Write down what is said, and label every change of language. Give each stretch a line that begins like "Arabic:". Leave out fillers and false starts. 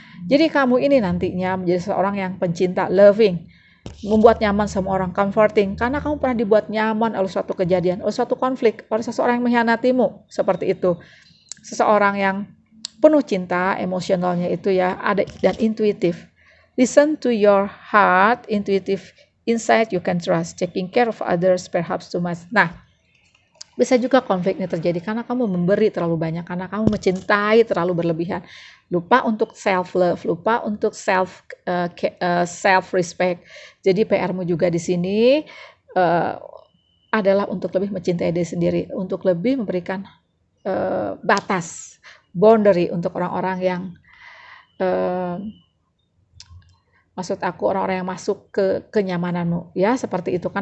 Indonesian: Jadi kamu ini nantinya menjadi seorang yang pencinta, loving, membuat nyaman semua orang, comforting, karena kamu pernah dibuat nyaman oleh suatu kejadian, oleh suatu konflik, oleh seseorang yang mengkhianatimu, seperti itu. Seseorang yang penuh cinta, emosionalnya itu ya ada, dan intuitif.
English: Listen to your heart, intuitive insight you can trust, taking care of others perhaps too much.
Indonesian: Nah, bisa juga konfliknya terjadi karena kamu memberi terlalu banyak, karena kamu mencintai terlalu berlebihan. Lupa untuk self-love, lupa untuk self-respect. Jadi PR-mu juga di sini adalah untuk lebih mencintai diri sendiri, untuk lebih memberikan batas, boundary untuk orang-orang yang maksud aku orang-orang yang masuk ke kenyamananmu ya, seperti itu.